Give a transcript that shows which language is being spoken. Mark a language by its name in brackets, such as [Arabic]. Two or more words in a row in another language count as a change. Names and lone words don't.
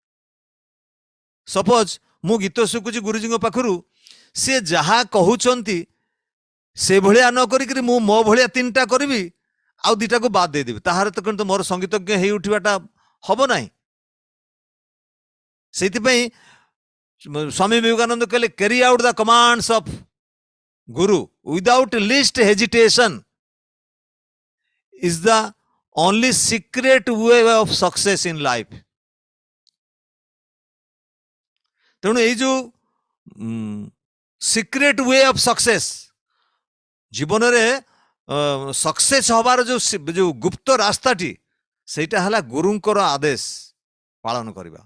[Odia] ସପୋଜ ମୁଁ ଗୀତ ଶିଖୁଛି ଗୁରୁଜୀଙ୍କ ପାଖରୁ, ସେ ଯାହା କହୁଛନ୍ତି ସେଭଳିଆ ନ କରିକି ମୁଁ ମୋ ଭଳିଆ ତିନିଟା କରିବି ଆଉ ଦିଟାକୁ ବାଦ ଦେଇଦେବି, ତାହାର ତ କିନ୍ତୁ ମୋର ସଙ୍ଗୀତଜ୍ଞ ହେଇ ଉଠିବାଟା ହବ ନାହିଁ। ସେଇଥିପାଇଁ ସ୍ୱାମୀ ବିବେକାନନ୍ଦ କହିଲେ, [English] carry out the commands of guru without least hesitation is the only secret way of success in life. [Odia] ତେଣୁ ଏଇ ଯୋଉ [English] secret way of success, [Odia] ଜୀବନରେ ସକ୍ସେସ୍ ହବାର ଯୋଉ ଗୁପ୍ତ ରାସ୍ତାଟି, ସେଇଟା ହେଲା ଗୁରୁଙ୍କର ଆଦେଶ ପାଳନ କରିବା।